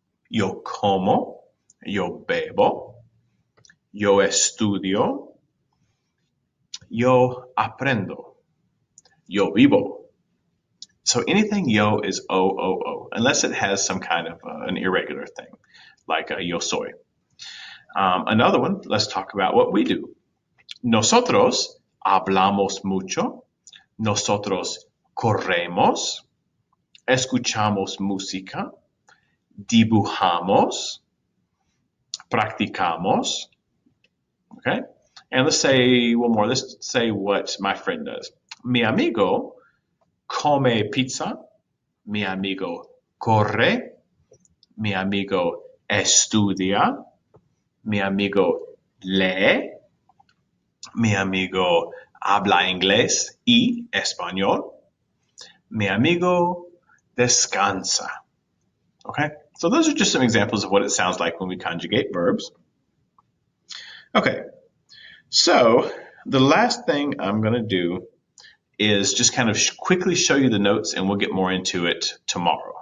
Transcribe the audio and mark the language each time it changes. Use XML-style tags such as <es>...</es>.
<es>Yo como. Yo bebo. Yo estudio. Yo aprendo. Yo vivo.</es> <en>So anything yo is o, unless it has some kind of an irregular thing, like yo soy. Another one, let's talk about what we do.</en> <es>Nosotros hablamos mucho. Nosotros corremos. Escuchamos música. Dibujamos. Practicamos. Okay? And let's say one more. Let's say what my friend does. Mi amigo come pizza. Mi amigo corre. Mi amigo estudia. Mi amigo lee. Mi amigo habla inglés y español. Mi amigo descansa. Okay?</es> <en>So those are just some examples of what it sounds like when we conjugate verbs. Okay. So the last thing I'm going to do is just kind of quickly show you the notes, and we'll get more into it tomorrow.</en>